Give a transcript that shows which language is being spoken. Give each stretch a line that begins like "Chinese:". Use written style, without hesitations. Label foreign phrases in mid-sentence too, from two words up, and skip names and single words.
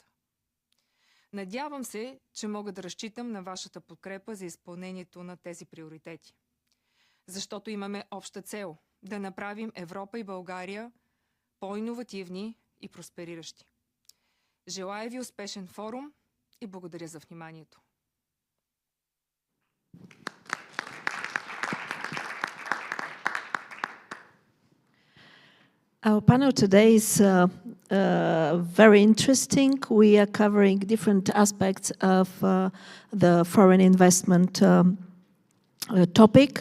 Bulgarian: Надявам се, че мога да разчитам на вашата подкрепа за изпълнението на тези приоритети. Защото имаме обща цел – да направим Европа и България по-иновативни и проспериращи. Желая ви успешен форум и благодаря за вниманието.
English: Our panel today is very interesting. We are covering different aspects of the foreign investment topic.